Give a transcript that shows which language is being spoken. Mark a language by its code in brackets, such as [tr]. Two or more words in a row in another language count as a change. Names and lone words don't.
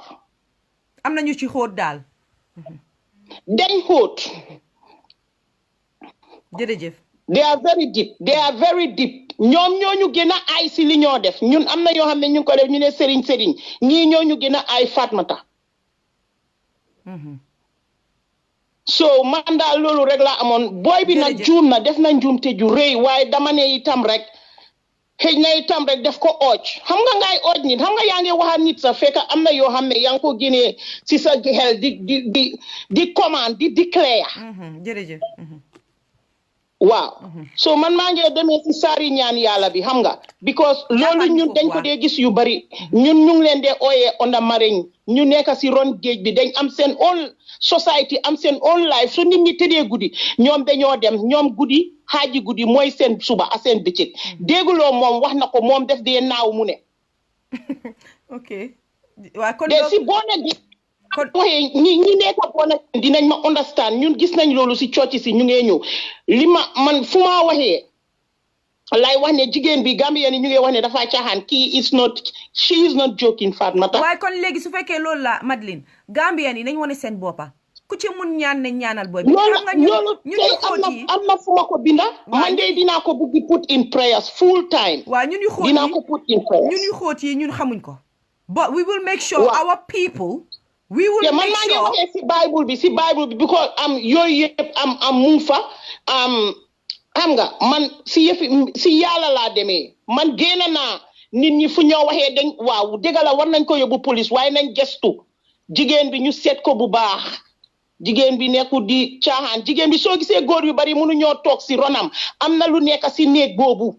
[wo] am na ñu ci xóot daal dañ xóot jërëjëf [en] they are very deep [wo] ñoom ñooñu gën a ay si li ñoo def ñun am na yoo xam ne ñu ko def ñu ne sëriñ ñii ñooñu gën a ay Fatmata so man daal loolu rek laa amoon boy bi nag juum na def na njuumte ju rëy waaye dama ne itam rek xëy na itam rek def ko ooj xam nga ngay ooj nit xam nga yaa ngi waxaat nit sax fekk am na yoo xam ne yaa ngi ko génnee si sa xel di commande di déclare jërëjëf waaw so man maa ngi demee si saari ñaan yàlla bi xam nga because loolu ñun dañ ko dee gis yu bari ñun ñu ngi leen dee ooyee onda mariñ ñu nekk si ron géej bi dañ am seen [en] own society [wo] am seen [en] own life [wo] su nit ñi tëddee guddi ñoom dañoo dem ñoom guddi xaaji guddi mooy seen suba a seen bëccëg dégguloo moom wax na ko moom def dee naaw mu ne ok waaw kon si boona gi waxee ñi nekk boona dinañ ma understand ñun gis nañ loolu si cooci si ñu ngee ñëw li man fu ma waxee lay wax ne jigéen bi Gambien yi ñu ngi wax ne dafa caaxaan [en] she is not joking [wo] Fatmata waaye kon léegi su fekkee loolu la Madeline Gambien yi nañ wane seen boppa ku ci mun ñaan ne ñaanal booy bi loolu tey am na fu ma ko binda man de dinaa ko buggi [en] put in prayers full time [wo] waaw ñun yu xóot yi dinaa ko [en] put in prayers [wo] ñun yu xóot yi ñun xamuñ ko [en] but we will make sure our people we will make sure [wo] man maa ngi waxee si Bible bi because yooyu yëpp am mu fa xam nga man si yàlla laa demee man génn naa nit ñi fu ñoo waxee dañ waaw dëgg la war nañ ko yóbbu police waaye nañ gestu jigéen bi ñu seet ko bu baax jigéen bi nekkul di caaxaan jigéen bi soo gisee góor yu bari mënu ñoo toog si ronam am na lu nekk si néeg boobu